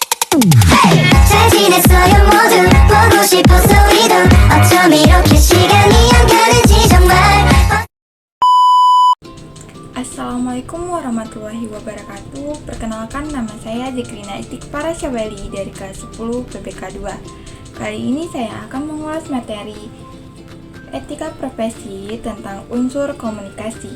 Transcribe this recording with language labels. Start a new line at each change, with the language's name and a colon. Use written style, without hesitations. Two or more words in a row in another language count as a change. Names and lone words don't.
Korean: 잘 지냈어요 모두 보고 싶어서 우리도 어쩜 이렇게 시간이 안 가는지 정말.
Arabic: السلام عليكم ورحمة الله وبركاته.
Indonesian: Perkenalkan, nama saya Zekrina Istighfara Syabali dari kelas 10 PPK 2. Kali ini saya akan mengulas materi etika profesi tentang unsur komunikasi.